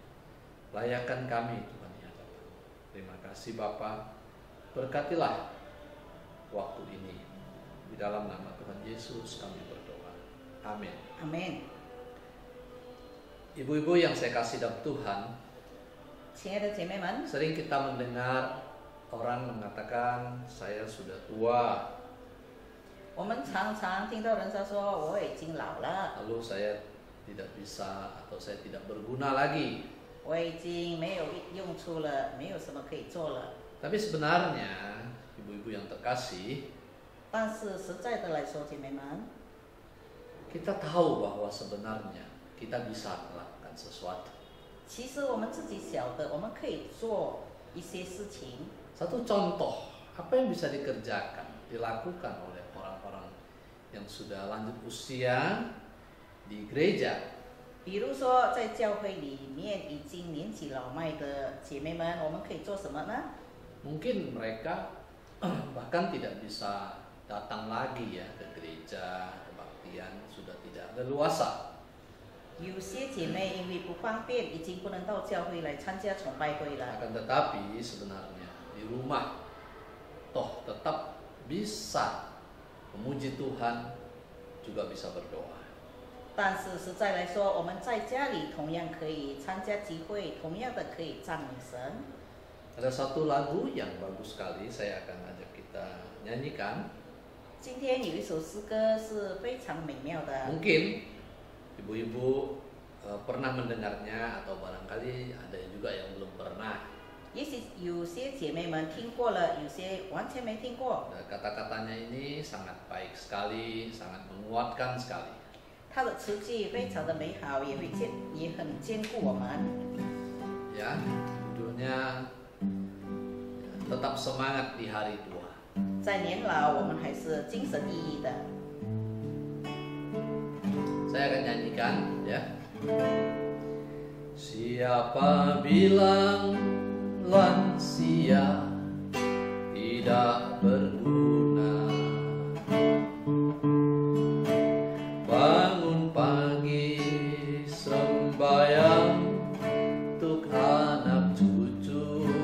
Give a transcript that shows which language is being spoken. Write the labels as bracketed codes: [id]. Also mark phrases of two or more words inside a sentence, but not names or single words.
[id] Layakan kami Tuhan di hadapan. Terima kasih Bapa. Berkatilah waktu ini. Di dalam nama Tuhan Yesus kami berdoa. Amin. Amin。 Ibu-ibu yang saya kasih dalam Tuhan, [zh] 亲爱的姐妹们， [id] sering kita mendengar orang mengatakan saya sudah tua, [zh] 我们常常听到人家说我已经老了， [id] lalu saya tidak bisa atau saya tidak berguna lagi. [zh] 我已经没有用处了，没有什么可以做了。 [id] Tapi sebenarnya ibu-ibu yang terkasih, [zh] 但是实在的来说，姐妹们， [id] kita tahu bahwa sebenarnya kita bisa melakukan sesuatu. [zh] 其实我们自己晓得，我们可以做一些事情。 [id] Satu contoh, apa yang bisa dilakukan oleh orang-orang yang sudah lanjut usia di gereja. [zh] 比如说，在教会里面已经年纪老迈的姐妹们，我们可以做什么呢？ [id] Mungkin mereka bahkan tidak bisa datang lagi ya ke gereja, kebaktian, sudah tidak leluasa. [zh] 有些姐妹因为不方便，已经不能到教会来参加崇拜会了。 [id] Akan tetapi sebenarnya di rumah toh tetap bisa memuji Tuhan, juga bisa berdoa. [zh] 但是实在来说，我们在家里同样可以参加集会，同样的可以赞美神。 [id] Ada satu lagu yang bagus sekali, saya akan ajak kita nyanyikan. [zh] 今天有一首诗歌是非常美妙的， [id] Mungkin ibu-ibu pernah mendengarnya atau barangkali ada juga yang belum pernah. [zh] 也许有些姐妹们听过了，有些完全没听过。 [id] Kata-katanya ini sangat baik sekali, sangat menguatkan sekali. [zh] 它的词句非常的美好，也很坚固我们。 [id] Ya, judulnya Tetap Semangat di Hari Tua. [zh] 在年老，我们还是精神奕奕的。 [id] Saya akan nyanyikan ya. Siapa bilang lansia tidak berguna? Bangun pagi sembahyang untuk anak cucu.